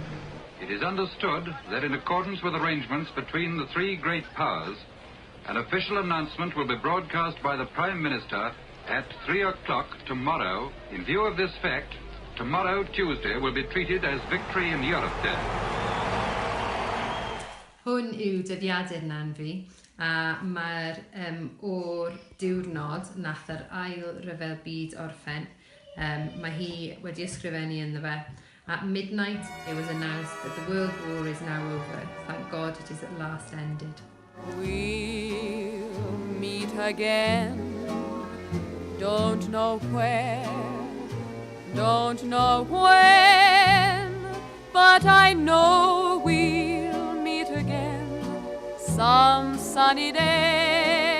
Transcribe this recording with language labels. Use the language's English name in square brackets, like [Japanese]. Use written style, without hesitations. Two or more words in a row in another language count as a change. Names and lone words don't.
[English] It is understood that in accordance with arrangements between the three great powers, an official announcement will be broadcast by the Prime Minister at 3 o'clock tomorrow. In view of this fact, tomorrow, Tuesday, will be treated as Victory in Europe Day. [Welsh] Hwn yw dyddiadur na'n fi. A mae'r o'r diwrnod nath yr ail ryfel byd orffen. Mae hi wedi ysgrifennu ynddo fe. [English] At midnight, it was announced that the World War is now over. Thank God it is at last ended. We'll meet again Don't know where, don't know when, but I know we'll meet again some sunny day.